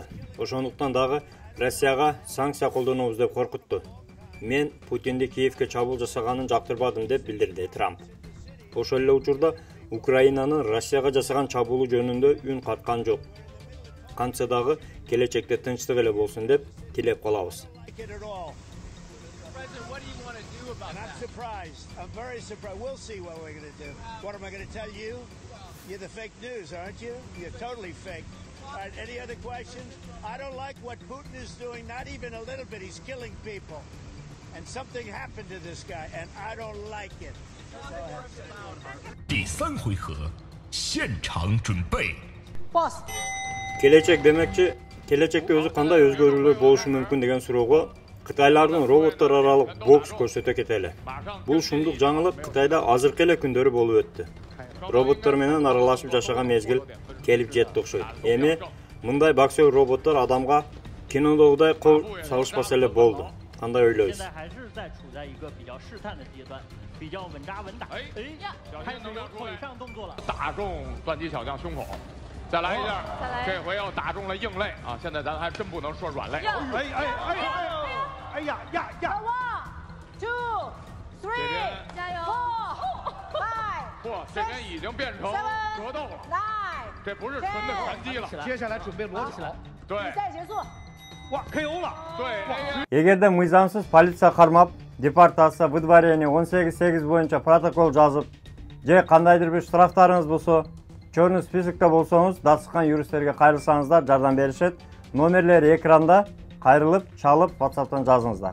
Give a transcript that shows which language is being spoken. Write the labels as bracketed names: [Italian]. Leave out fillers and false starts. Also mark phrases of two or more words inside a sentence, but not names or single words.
[Kyrgyz] Ошондуктан дагы Россияга санкция колдонобуз деп коркутту. Мен Путинди Киевке чабуул жасаганын жактырбадым деп билдирди Трамп. Ошол эле учурда Украинанын Россияга жасаган чабуулу жөнүндө үн каткан жок. Кантса дагы келечекте тынчтык эле болсун деп тилеп калабыз. [English] You're the fake news, aren't you? You're totally fake. All right, any other questions? I don't like what Putin is doing, not even a little bit. He's killing people. And something happened to this guy, and I don't like it. [Chinese] 第3回合，现场准备。 [English] Boss. [Kyrgyz] Келечек демекчи, келечекте өзү кандай өзгөрүүлөр болушу мүмкүн деген суроого Кытайлардын роботтор аралык бокс көрсөтө кетели. Бул шумдук жаңылык Кытайда азыркы эле күндөрү болуп өттү. Роботтор менен аралашып жашаган мезгил келип жетти окшойт. Эми мындай боксер роботтор адамга кинодогудай кол салышпаса эле болду. Кандай ойлойсуз? [Chinese] 打中钻击小将胸口，再来一下，这回又打中了硬肋啊！现在咱还真不能说软肋。哎呀呀呀！1, 2, 3，加油 ！4，5，这边已经变成格斗了，这不是纯的拳击了。接下来准备裸体。对，比赛结束。哇 ，KO 了。对。 [Kyrgyz] Эгерде мыйзамсыз полиция кармап, депортация, выдворение 18.8 боюнча протокол жазып, же кандайдыр бир штрафтарыңыз болсо, [Russian] чорный списокто [Kyrgyz] болсоңуз, дасыккан юристтерге кайрылсаңыздар жардам беришет. Номерлери экранда, кайрылып, чалып, WhatsApp'тан жазыңыздар.